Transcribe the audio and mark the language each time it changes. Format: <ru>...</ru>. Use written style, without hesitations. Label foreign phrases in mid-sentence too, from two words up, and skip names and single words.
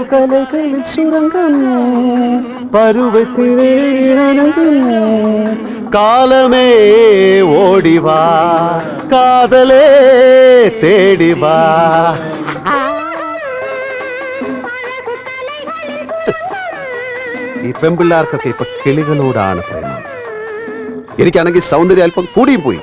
<ta>கலைகளில் சுரங்கம் பருவத்திலே இணங்கும் காலமே ஓடிவா காதலே தேடிவா.</ta> <ml>ഈ പെൺപിള്ളേർക്കൊക്കെ ഇപ്പൊ കിളികളോടാണ് പ്രേമം. എനിക്കാണെങ്കിൽ സൗന്ദര്യം അല്പം കൂടിയും പോയി.</ml>